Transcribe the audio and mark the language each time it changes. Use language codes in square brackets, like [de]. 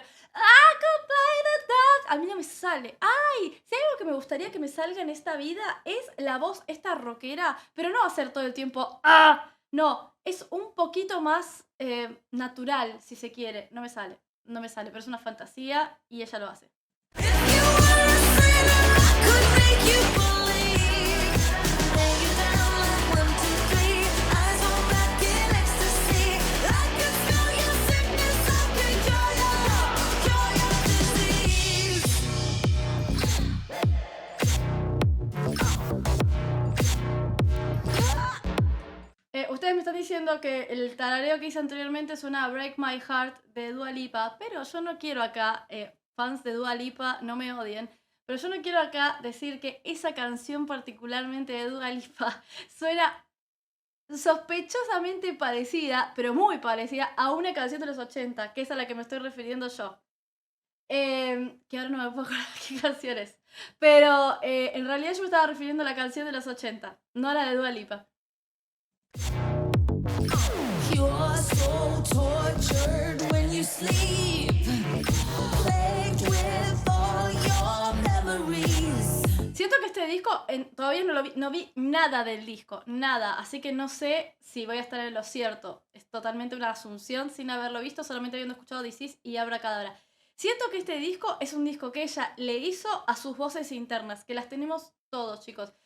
[en] I can play the dog. [es] A mí no me sale. ¡Ay! Si hay algo que me gustaría que me salga en esta vida es la voz esta rockera, pero no hacer todo el tiempo ¡ah! No, es un poquito más natural, si se quiere. No me sale, pero es una fantasía y ella lo hace. [en] If you were a sinner, I could make you believe. Lay you down like 1, 2, 3. Eyes roll back in ecstasy. I could spell your sickness, I could cure your disease. [es] Ustedes me están diciendo que el tarareo que hice anteriormente suena a Break My Heart de Dua Lipa, pero yo no quiero acá, fans de Dua Lipa, no me odien, pero yo no quiero acá decir que esa canción particularmente de Dua Lipa suena sospechosamente parecida, pero muy parecida, a una canción de los 80, que es a la que me estoy refiriendo yo. Que ahora no me puedo acordar qué canción es. Pero en realidad yo me estaba refiriendo a la canción de los 80, no a la de Dua Lipa. [en] You're so tortured when you sleep, plagued with all your memories. [es] Siento que este disco, todavía no vi nada del disco, nada, así que no sé si voy a estar en lo cierto. Es totalmente una asunción sin haberlo visto, solamente habiendo escuchado This Is y Abracadabra. Siento que este disco es un disco que ella le hizo a sus voces internas, que las tenemos todos, chicos.